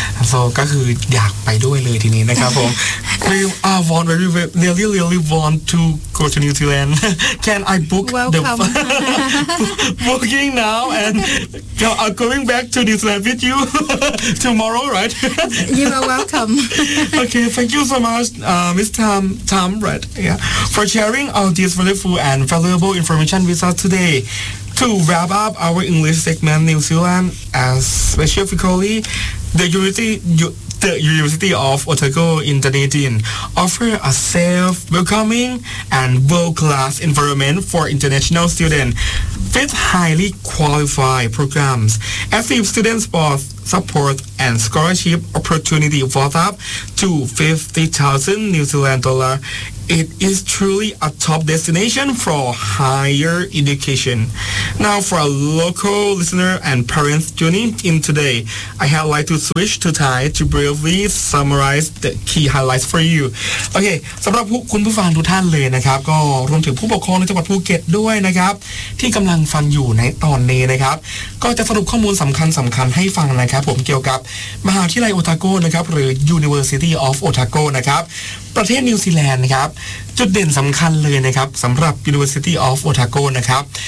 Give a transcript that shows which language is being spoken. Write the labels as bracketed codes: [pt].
[en] So, [th] ก็คืออยากไปด้วยเลยทีนี้นะครับผม [en] We are want very, very, really, really want to go to New Zealand. Can I book booking now and I'm going back to New Zealand with you tomorrow, right? You are welcome. Okay, thank you so much, Ms. Tam, right? Yeah, for sharing all this wonderful and valuable information with us today. To wrap up our English segment, New Zealand, and specifically the University of Otago in Dunedin, offers a safe, welcoming, and world-class environment for international students with highly qualified programs. As if students both support and scholarship opportunity worth up to $50,000 New Zealand dollar. It is truly a top destination for higher education. Now for a local listener and parents tuning in today, I have like to switch to Thai to briefly summarize the key highlights for you. [th] Okay, สำหรับคุณผู้ฟังทุกท่านเลยนะครับก็รวมถึงผู้ปกครองในจังหวัดภูเก็ตด้วยนะครับที่กำลังฟังอยู่ในตอนนี้นะครับก็จะสรุปข้อมูลสำคัญให้ฟังนะครับผมเกี่ยวกับมหาวิทยาลัยโอตาโกนะครับหรือ University of Otago นะครับประเทศนิวซีแลนด์นะครับจุดเด่นสำคัญเลยนะครับสำหรับ University of Otago นะครับ